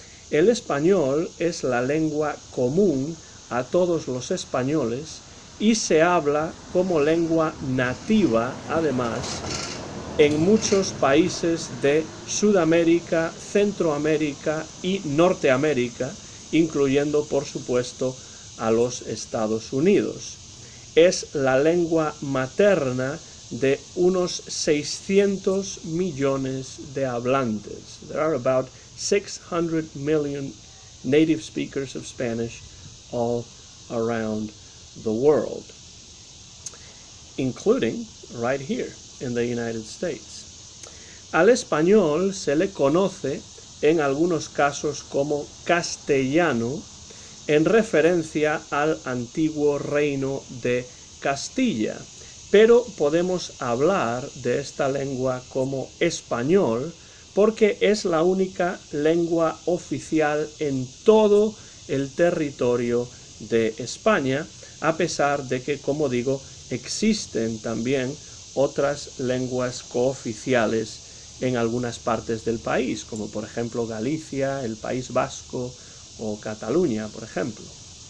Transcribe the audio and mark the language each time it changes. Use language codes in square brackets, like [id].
[es] El español es la lengua común a todos los españoles y se habla como lengua nativa, además, en muchos países de Sudamérica, Centroamérica y Norteamérica, incluyendo, por supuesto, a los Estados Unidos. Es la lengua materna de unos 600 millones de hablantes. [en] There are about 600 million native speakers of Spanish all around the world, including right here in the United States. [es] Al español se le conoce en algunos casos como castellano, en referencia al antiguo reino de Castilla, pero podemos hablar de esta lengua como español porque es la única lengua oficial en todo el territorio de España, a pesar de que, como digo, existen también otras lenguas cooficiales en algunas partes del país, como por ejemplo Galicia, el País Vasco o Cataluña, por ejemplo.